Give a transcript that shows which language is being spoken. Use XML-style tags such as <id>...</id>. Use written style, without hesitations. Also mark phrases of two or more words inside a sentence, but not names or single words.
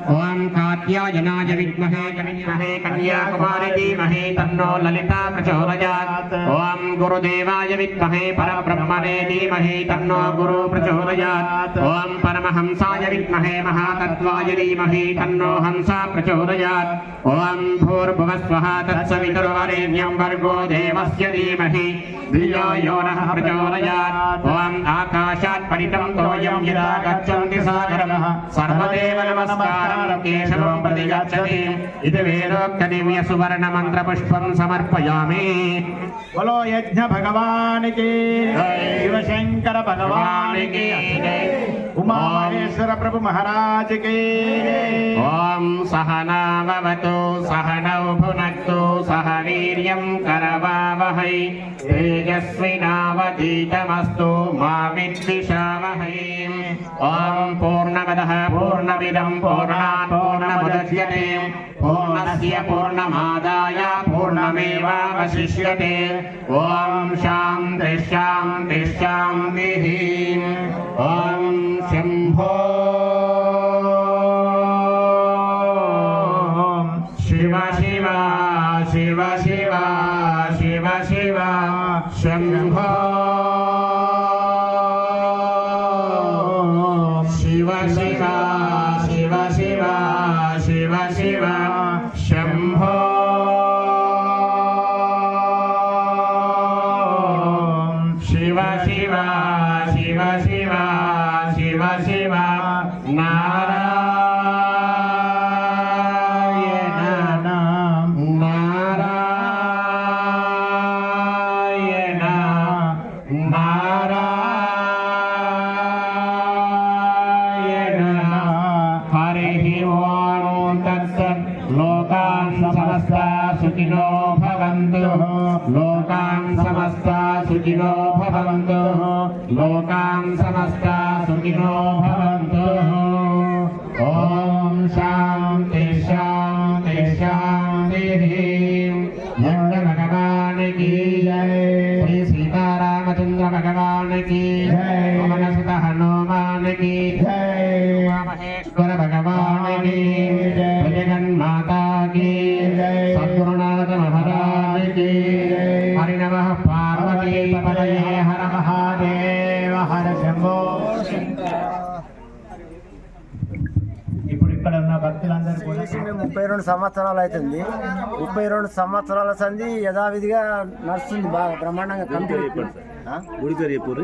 <sa>ఓం కాత్యాయనాయ విద్మహే కన్యాకుమారి ధీమహి తన్నో లలితా ప్రచోదయాత్. ఓం గురుదేవాయ విద్మహే పరబ్రహ్మణే ధీమహి తన్నో గురు ప్రచోదయాత్. ఓం పరమహంసాయ విద్మహే మహాతత్వాయ ధీమహి తన్నో హంస ప్రచోదయాత్. ఓం భూర్భువస్వః తత్సవితుర్వరేణ్యం భర్గో దేవస్య ధీమహి ధియో యో నః ప్రచోదయాత్. ఓం ఆకాశాయ तत्परितं तोयं यदा गच्छन्ति सागरः सर्वदेव नमस्कारं केशवं प्रति गच्छति इति वेदोक्तदिव्यसुवर्णमन्त्रपुष्पं समर्पयामि।</sa> <hi>बोलो यज्ञ भगवान की शिवशंकर भगवान की उमा महेश्वर प्रभु महाराज की।</hi> <sa>ओम सहना भवतु सहनौ भुनक्तु सह वीर्यं करवावहै तेजस्विनावधीतमस्तु मा विद्विषावहै। ओम पूर्णमदः पूर्णमिदं पूर्णात् पूर्णमुदच्यते पूर्णस्य पूर्णमादाय पूर्णमेवावशिष्यते। ओम शान्ति शान्ति शान्तिः। ओम शम्भो शिव शिव शिव शिव शिव शिव शम्भो शिव शिव शिव शिव शिव शिव शम्भो शिव शिव शिव शिव शिव शिव नारायण नारायण नारायण। हरिः ओम तत्सत्। लोकान् समस्ताः सुखिनो भवन्तु लोकान् समस्ताः सुखिनो भवन्तु लोकान् समस्ताः सुखिनो भवन्तु। ओम शान्ति शान्ति शान्तिः।</sa> <hi>यज्ञ भगवान की जय। श्री सीतारामचंद्र भगवान की जय। पवनसुत हनुमान की जय। महेश्वर भगवान की जय। जगन्माता की जय। सद्गुरुनाथ महाराज की जय।</hi> <sa>हरि नमः पार्वती पतये हर महादेव हर शंभो।</sa> <te>ఇప్పుడు ఇక్కడ ఉన్న భక్తులందరూ కూడా మేము 32 సంవత్సరాలు అవుతుంది. 32 సంవత్సరాల సంది యథావిధిగా నడుస్తుంది బాగా బ్రహ్మాండంగా కంప్లీట్. గుడి పేరు చెప్పు.</te>